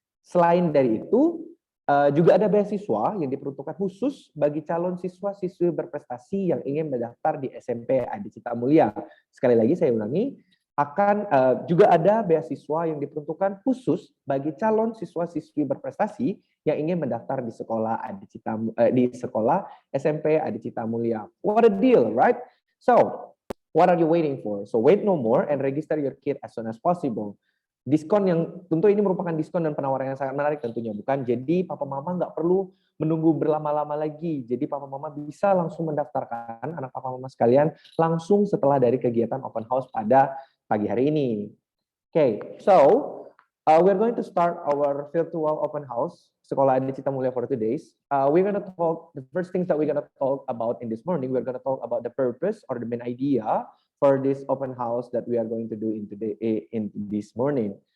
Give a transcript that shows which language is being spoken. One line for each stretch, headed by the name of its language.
Indonesian: Selain dari itu, juga ada beasiswa yang diperuntukkan khusus bagi calon siswa-siswi berprestasi yang ingin mendaftar di SMP Adi Cita Mulia. Sekali lagi saya ulangi, juga ada beasiswa yang diperuntukkan khusus bagi calon siswa-siswi berprestasi yang ingin mendaftar di sekolah di sekolah SMP Adi Cita Mulia.
English: What a deal, right? So, what are you waiting for? So wait no more and register your kid as soon as possible.
Indonesian: Diskon yang tentu ini merupakan diskon dan penawaran yang sangat menarik tentunya, bukan? Jadi papa mama nggak perlu menunggu berlama-lama lagi. Jadi papa mama bisa langsung mendaftarkan anak papa mama sekalian langsung setelah dari kegiatan open house pada pagi hari ini.
English: Okay, so we're going to start our virtual open house Sekolah Adi Cita Mulia for 2 days. We're going to talk, the first things that we're going to talk about in this morning, we're going to talk about the purpose or the main idea for this open house that we are going to do in this morning.